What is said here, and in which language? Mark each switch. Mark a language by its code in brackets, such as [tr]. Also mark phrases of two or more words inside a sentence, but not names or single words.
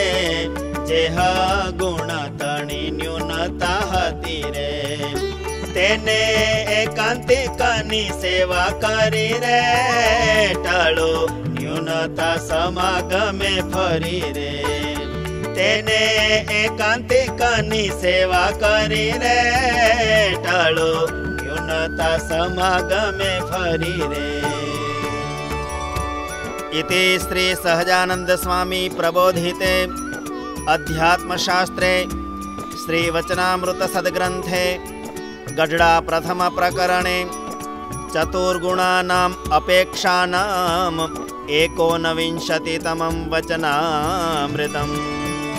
[gu] જેહ ગુણ તણી ન્યૂનતા હતી રે તે તેને એકાંતિકની સેવા કરી રે ટાળો ન્યૂનતા સમાગમે ફરી રે તેને એકાંતિકની સેવા કરી રે ટાળો ન્યૂનતા સમાગમે ફરી રે. [sa] इति श्री सहजानंद स्वामी प्रबोधिते अध्यात्मशास्त्रे श्री वचनामृत सद्ग्रंथे गढडा प्रथम प्रकरणे चतुर्गुणानाम् अपेक्षानाम् 19तमं वचनामृतम्.